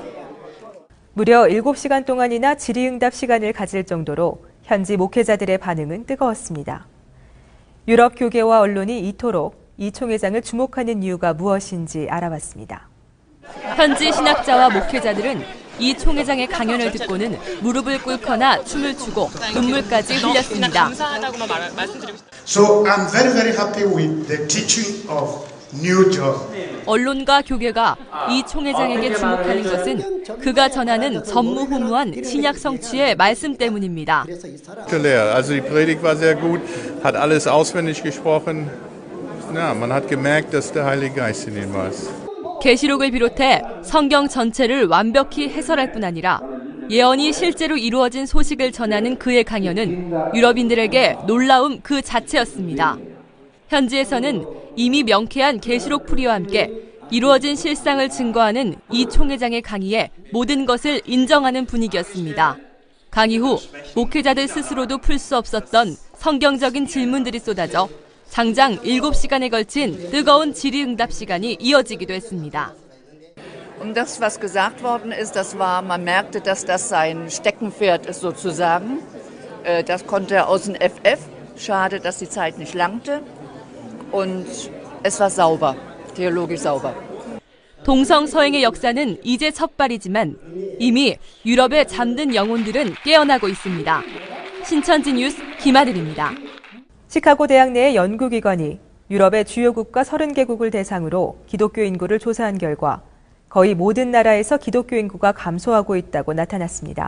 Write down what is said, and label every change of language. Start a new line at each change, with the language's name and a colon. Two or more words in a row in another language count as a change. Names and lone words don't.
Korean: 무려 7시간 동안이나 질의응답 시간을 가질 정도로 현지 목회자들의 반응은 뜨거웠습니다. 유럽 교계와 언론이 이토록 이 총회장을 주목하는 이유가 무엇인지 알아봤습니다. 현지 신학자와 목회자들은 이 총회장의 강연을 듣고는 무릎을 꿇거나 춤을 추고 눈물까지 흘렸습니다.
English: So I'm very happy with the teaching of New John.
Korean: 언론과 교계가 이 총회장에게 주목하는 것은 그가 전하는 전무후무한 신약 성취의 말씀 때문입니다.
German: Also die Predigt war sehr gut, hat alles auswendig gesprochen. Ja, man hat gemerkt, dass der Heilige Geist in ihm war.
Korean: 계시록을 비롯해 성경 전체를 완벽히 해설할 뿐 아니라 예언이 실제로 이루어진 소식을 전하는 그의 강연은 유럽인들에게 놀라움 그 자체였습니다. 현지에서는 이미 명쾌한 계시록 풀이와 함께 이루어진 실상을 증거하는 이 총회장의 강의에 모든 것을 인정하는 분위기였습니다. 강의 후 목회자들 스스로도 풀 수 없었던 성경적인 질문들이 쏟아져 장장 7시간에 걸친 뜨거운 질의응답 시간이 이어지기도 했습니다.
German: Und das, was gesagt worden ist, das war, man merkte, dass das sein Steckenpferd ist sozusagen. Das konnte er aus dem FF. Schade, dass die Zeit nicht langte. Und es war sauber, theologisch sauber.
Korean: 동성서행의 역사는 이제 첫발이지만 이미 유럽의 잠든 영혼들은 깨어나고 있습니다. 신천지 뉴스 김아들입니다. 시카고 대학 내의 연구기관이 유럽의 주요 국가 30개국을 대상으로 기독교 인구를 조사한 결과 거의 모든 나라에서 기독교 인구가 감소하고 있다고 나타났습니다.